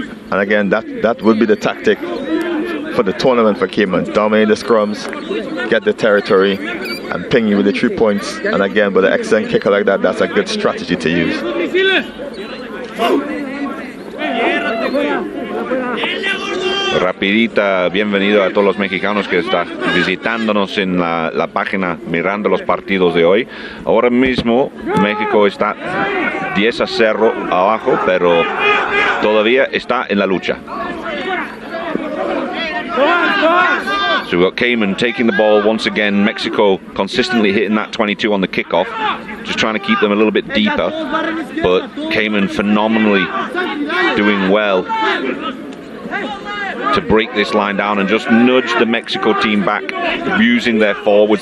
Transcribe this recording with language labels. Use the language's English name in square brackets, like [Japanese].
[English] And again, that would be the tactic for the tournament for Cayman. Dominate the scrums, get the territory, and ping you with the 3 points. And again, with an excellent kicker like that, that's a good strategy to use. [Spanish] Rapidita, bienvenido a todos los mexicanos que están visitándonos en la página, mirando los partidos de hoy. Ahora mismo México está 10-0 abajo, pero todavía está en la lucha. [English] So we've got Cayman taking the ball once again. Mexico consistently hitting that 22 on the kickoff, just trying to keep them a little bit deeper. But Cayman phenomenally doing well to break this line down and just nudge the Mexico team back using their forwards.